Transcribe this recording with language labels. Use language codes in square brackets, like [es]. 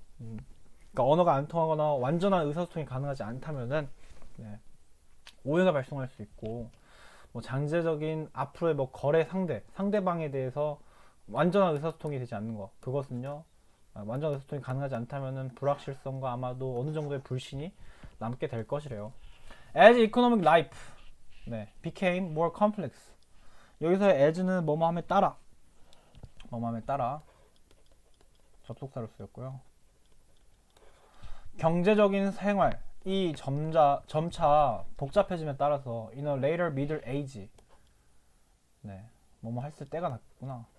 [ko] 그러니까 언어가 안 통하거나 완전한 의사소통이 가능하지 않다면은, 네, 오해가 발생할 수 있고, 뭐 잠재적인 앞으로의 뭐 거래 상대방에 대해서 완전한 의사소통이 되지 않는 것, 그것은요, 완전한 의사소통이 가능하지 않다면은 불확실성과 아마도 어느 정도의 불신이 남게 될 것이래요. [en] As economic life, 네, became more complex. [ko] 여기서 as는 뭐뭐함에 따라 접속사로 쓰였고요. 경제적인 생활이 점차 복잡해짐에 따라서 [en] in a later middle age, [ko] 네, 뭐뭐 했을 때가 낫구나.